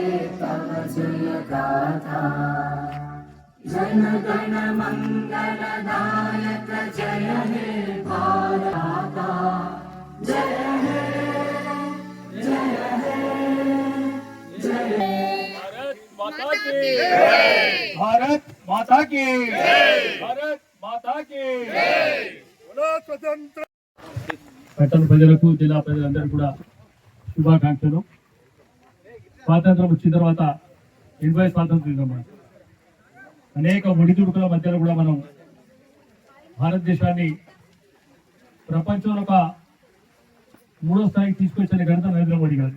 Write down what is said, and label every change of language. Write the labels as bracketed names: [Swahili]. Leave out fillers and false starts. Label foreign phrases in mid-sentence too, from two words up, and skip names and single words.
[Bangla] तव जय गाथा जन गण मंगलदायक जय हे भारत जय हे जय हे जय [Hindi] भारत माता की भारत माता की [Telugu] స్వతంత్ర పట్టణ ప్రజలకు జిల్లా ప్రజలందరూ కూడా శుభాకాంక్షలు. స్వాతంత్రం వచ్చిన తర్వాత 80 స్వాతంత్రం అనేక ఒడిదుడుకుల మధ్యలో కూడా మనం భారతదేశాన్ని ప్రపంచంలో ఒక 3వ స్థాయికి తీసుకొచ్చిన ఘనత నరేంద్ర మోడీ గారు.